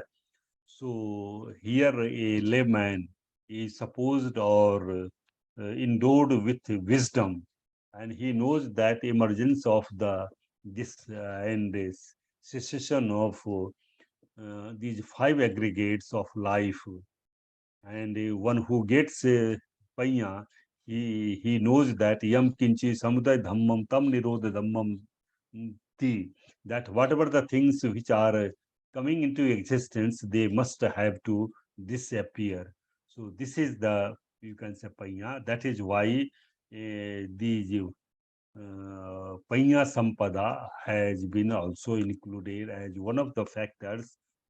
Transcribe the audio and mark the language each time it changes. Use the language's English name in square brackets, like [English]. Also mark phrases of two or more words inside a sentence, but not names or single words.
[English] So here a layman is supposed or endowed with wisdom, and he knows that emergence of the this and this cessation of these five aggregates of life, and one who gets panya, he knows that [Pali] yam kinchi samudaya dhammam tam nirodha dhammam ti, [English] that whatever the things which are coming into existence, they must have to disappear. So this is the, you can say, panya. That is why these [Pali] Panya Sampada [English] has been also included as one of the factors.